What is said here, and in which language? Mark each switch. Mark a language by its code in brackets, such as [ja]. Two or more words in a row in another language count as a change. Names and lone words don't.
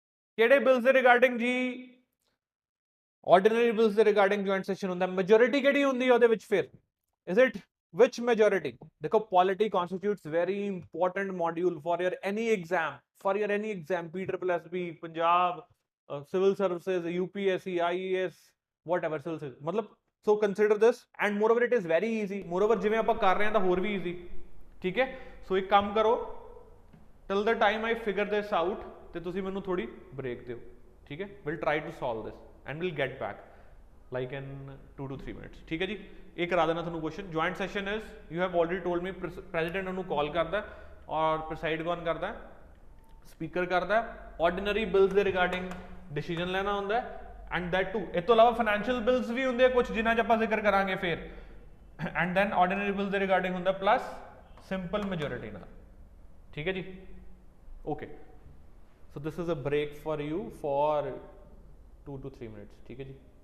[pa] ਕਿਹੜੇ ਬਿਲਸ ਦੇ ਰਿਗਾਰਡਿੰਗ ਜੀ? [en] ordinary bills [pa] ਦੇ [en] regarding joint session [pa] ਹੁੰਦਾ। ਮੈਜੋਰਿਟੀ ਕਿਹੜੀ ਹੁੰਦੀ ਹੈ ਉਹਦੇ ਵਿੱਚ ਫਿਰ? [en] is it which majority? देखो polity constitutes very important module for your any exam, PPSC Punjab, civil services, UPSC, IAS, whatever civil services, मतलब so consider this, and moreover it is very easy, moreover [pa] ਜਿਵੇਂ ਆਪਾਂ ਕਰ ਰਹੇ ਹਾਂ ਤਾਂ ਹੋਰ ਵੀ [en] easy, [pa] ਠੀਕ ਹੈ। ਸੋ ਇੱਕ ਕੰਮ ਕਰੋ, [en] till the time I figure this out [pa] ਤੇ ਤੁਸੀਂ ਮੈਨੂੰ ਥੋੜੀ break ਦਿਓ, ਠੀਕ ਹੈ। [en] we'll try to solve this and we'll get back like in 2 to 3 minutes, [hi] ठीक है जी। [pa] ਇਹ ਕਰਾ ਦੇਣਾ ਤੁਹਾਨੂੰ ਕੁਐਸਚਨ। [en] joint session is, you have already told me, president [pa] ਉਹਨੂੰ ਕਾਲ ਕਰਦਾ ਔਰ ਪ੍ਰੈਸਾਈਡ ਕੌਣ ਕਰਦਾ? ਸਪੀਕਰ ਕਰਦਾ। [en] ordinary bills ਦੇ regarding decision [pa] ਲੈਣਾ ਹੁੰਦਾ [en] and that too. [pa] ਇਸ ਤੋਂ ਇਲਾਵਾ [en] financial bills [pa] ਵੀ ਹੁੰਦੇ ਆ ਕੁਝ ਜਿਨ੍ਹਾਂ 'ਚ ਆਪਾਂ ਜ਼ਿਕਰ ਕਰਾਂਗੇ ਫਿਰ, [en] and then ordinary bills [pa] ਦੇ ਰਿਗਾਰਡਿੰਗ ਹੁੰਦਾ [en] plus simple majority [pa] ਨਾਲ, ਠੀਕ ਹੈ ਜੀ। [en] okay, so this is a break for you for 2 to 3 minutes, [pa] ਠੀਕ ਹੈ ਜੀ।